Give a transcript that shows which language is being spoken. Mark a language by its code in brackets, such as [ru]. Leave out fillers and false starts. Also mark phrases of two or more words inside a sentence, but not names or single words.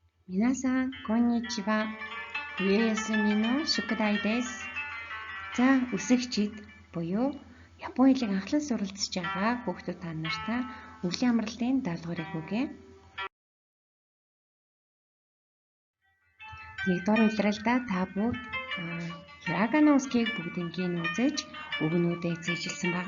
[ja] 皆さん、こんにちは。冬休みの宿題です。 [mn] За үсэгчид буюу Японы хэлийг анхлан суралцж байгаа хүүхдүүд та нартай өвлийн амралтын даалгаврыг өгье. Нэгдүгээр улиралдаа та бүгд хирагана үсгийг бүгднийг үзэж үгнүүдээ зээжилсэн байгаа.